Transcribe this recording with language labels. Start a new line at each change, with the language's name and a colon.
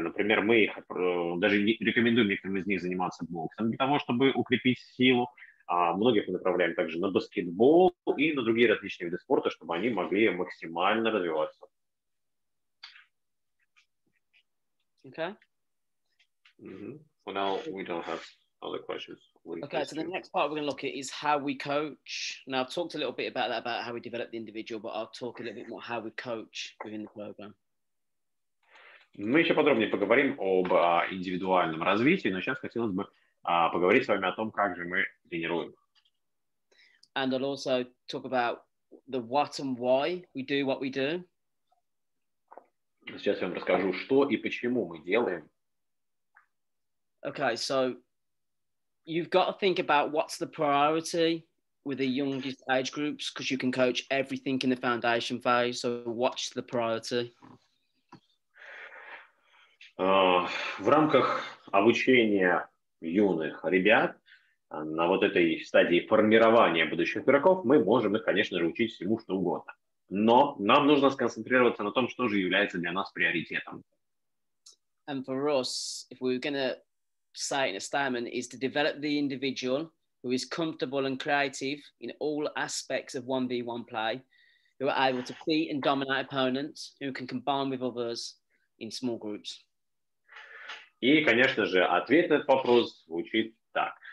Russian: Например, мы их даже рекомендуем некоторым из них заниматься боксом для того, чтобы укрепить силу. Многих мы направляем также на баскетбол и на другие различные виды спорта, чтобы они могли максимально развиваться.
English: Okay. For now, we don't have other questions. Okay, so the next part we're going to look at is how we coach. Now, I've talked a little bit about that, about how we develop the individual, but I'll talk a little bit more how we coach within the program.
Russian: Мы еще подробнее поговорим об индивидуальном развитии, но сейчас хотелось бы поговорить с вами о том, как же мы тренируем.
English: And I'll also talk about the what and why we do what we do.
Russian: Сейчас я вам расскажу, что и почему мы делаем.
English: Okay, so you've got to think about what's the priority with the youngest age groups, because you can coach everything in the foundation phase. So what's the priority?
Russian: В рамках обучения юных ребят на вот этой стадии формирования будущих игроков мы можем их, конечно же, учить всему, что угодно. Но нам нужно сконцентрироваться на том, что же является для нас приоритетом.
English: And for us, if we're going to say it in a statement, is to develop the individual who is comfortable and creative in all aspects of 1v1 play, who are able to beat and dominate opponents, who can combine with others in small groups.
Russian: И, конечно же, ответ на этот вопрос звучит так.